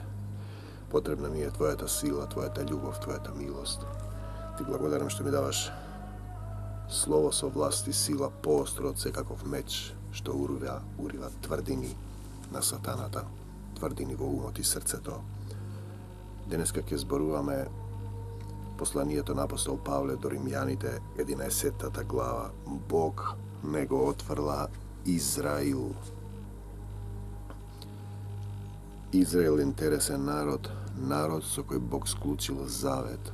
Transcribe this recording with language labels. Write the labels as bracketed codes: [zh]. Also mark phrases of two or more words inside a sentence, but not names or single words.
[mk] Потребна ми е Твојата сила, Твојата љубав, Твојата милост. Ти благодарам што ми даваш слово со власти сила поостро од секаков меч што урива тврдини на сатаната. Тврдини во умот и срце то. Денес кај ќе зборуваме посланието на апостол Павле до Римјаните, 11 глава. Бог не го отврла Израил. Израел е интересен народ, народ со кој Бог склучил завет.